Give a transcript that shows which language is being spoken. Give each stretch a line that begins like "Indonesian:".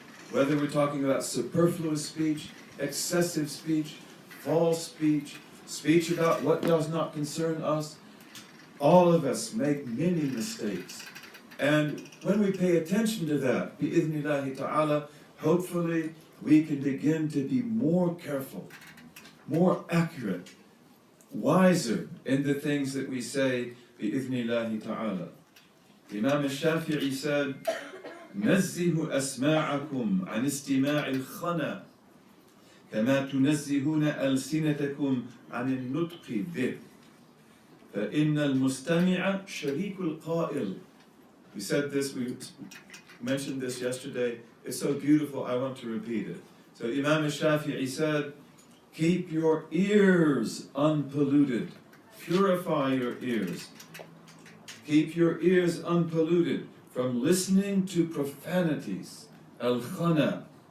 English: Whether we're talking about superfluous speech, excessive speech, false speech, speech about what does not concern us, all of us make many mistakes. And when we pay attention to that, bi'idhnillahi ta'ala, hopefully we can begin to be more careful, more accurate, wiser in the things that we say, bi'idhnillahi ta'ala. Imam al-Shafi'i said,
Arabic: نَزِّهُ أَسْمَاعَكُمْ عَنِ اسْتِمَاعِ الْخَنَى كَمَا تُنَزِّهُونَ أَلْسِنَتَكُمْ عَنِ النُّطْقِ بِهِ فَإِنَّ الْمُسْتَمِعَ شَرِيكُ الْقَائِلِ.
English: We said this, we mentioned this yesterday. It's so beautiful, I want to repeat it. So Imam al-Shafi'i said, keep your ears unpolluted. Purify your ears. Keep your ears unpolluted from listening to profanities. Al-khana.